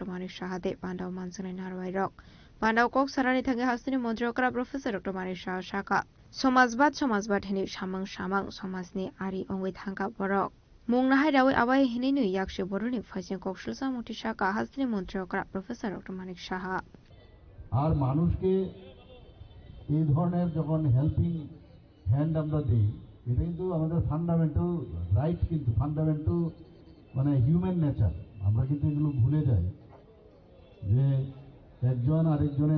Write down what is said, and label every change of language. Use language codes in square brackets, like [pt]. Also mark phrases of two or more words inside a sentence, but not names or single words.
[trp] Manik Shaha De Pandawa Mansani Narwai Rok Pandawa Kok Sarani Thangi Hastini Montri Okra Professor Dr. Manik Shaha Shaka Somajbat Hini Shamang Somajni Ari Ongwi Thangka Borok Mungnahai Rawi Awai Hininu Yakshi Boruni Fasin Kokshulsa Mutishaka Hastini Montri Okra Professor Dr. Manik Shaha [bn] আর মানুষকে এই ধরনের যখন [en] helping hand [bn] আমরা দিই এটা কিন্তু আমাদের [en] fundamental right [bn] কিন্তু ফান্ডামেন্টাল মানে [en] human nature [bn] আমরা কিন্তু এগুলো ভুলে যাই যে একজন আরেকজনের